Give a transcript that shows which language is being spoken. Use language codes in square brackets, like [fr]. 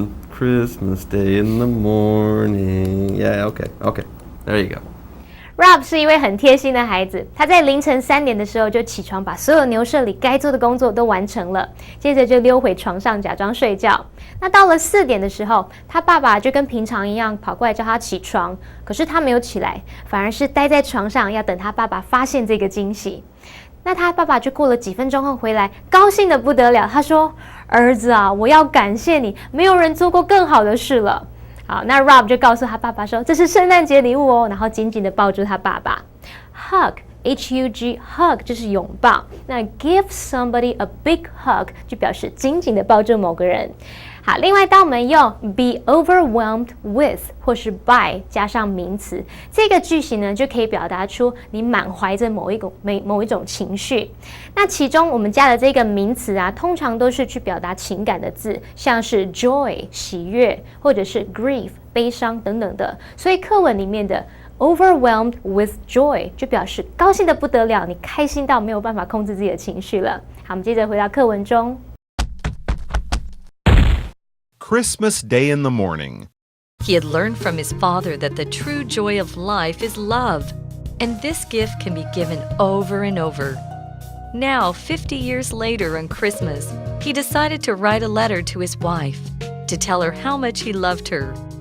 [en] Christmas Day in the morning. Yeah, okay. There you go. [zh] Rob 是一位很贴心的孩子，他在凌晨3点的时候就起床，把所有牛舍里该做的工作都完成了，接着就溜回床上假装睡觉。那到了4点的时候，他爸爸就跟平常一样跑过来叫他起床，可是他没有起来，反而是待在床上要等他爸爸发现这个惊喜。那他爸爸就过了几分钟后回来，高兴得不得了，他说：“儿子啊，我要感谢你，没有人做过更好的事了。” 好，那 Rob 就告诉他爸爸说：“这是圣诞节礼物哦。” 然后紧紧地抱住他爸爸。 Hug, H-U-G, hug 就是拥抱。那 [en] give somebody a big hug [zh] 就表示紧紧地抱住某个人。好，另外当我们用 [en] be overwhelmed with [zh] 或是 by 加上名词，这个句型呢就可以表达出你满怀着某一种情绪。那其中我们加的这个名词啊，通常都是去表达情感的字，像是 joy 喜悦，或者是 grief 悲伤等等的。所以课文里面的 [en] overwhelmed with joy [zh] 就表示高兴得不得了，你开心到没有办法控制自己的情绪了。好，我们接着回到课文中。 [en] Christmas Day in the morning. He had learned from his father that the true joy of life is love, and this gift can be given over and over. Now, 50 years later on Christmas, he decided to write a letter to his wife to tell her how much he loved her.